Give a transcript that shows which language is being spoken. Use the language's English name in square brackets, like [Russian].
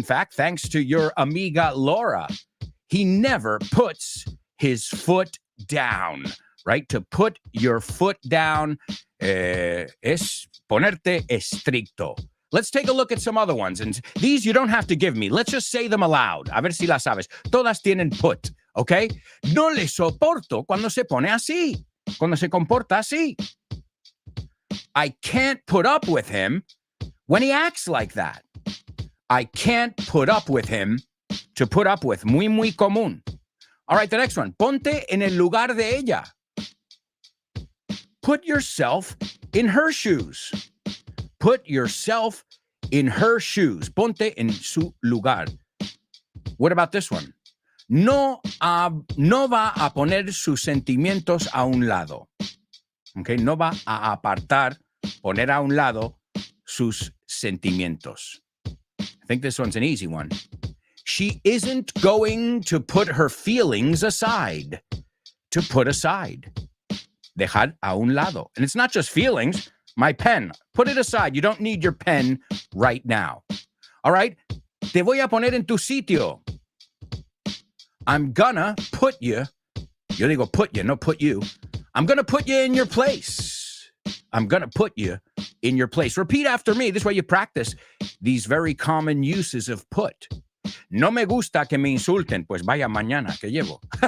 [English] In fact, thanks to your amiga Laura. He never puts his foot down, right? To put your foot down [Spanish] es ponerte estricto. [English] Let's take a look at some other ones. And these you don't have to give me. Let's just say them aloud. [Spanish] A ver si las sabes. Todas tienen put, ¿ok? No le soporto cuando se pone así. Cuando se comporta así. [English] I can't put up with him when he acts like that. I can't put up with him. To put up with. [Spanish] Muy común. [English] All right, the next one. [Spanish] Ponte en el lugar de ella. [English] Put yourself in her shoes. Put yourself in her shoes. [Spanish] Ponte en su lugar. [English] What about this one? [Spanish] No va a poner sus sentimientos a un lado. Okay, no va a apartar, poner a un lado sus sentimientos. [English] I think this one's an easy one. She isn't going to put her feelings aside. To put aside. [Spanish] Dejar a un lado. [English] And it's not just feelings. My pen. Put it aside. You don't need your pen right now. All right? [Spanish] Te voy a poner en tu sitio. [English] I'm gonna put you. [Spanish] Yo digo [English] put you, no put you. I'm gonna put you in your place. I'm gonna put you in your place. Repeat after me. This way you practice these very common uses of put. [Spanish] No me gusta que me insulten. Pues vaya mañana que llevo.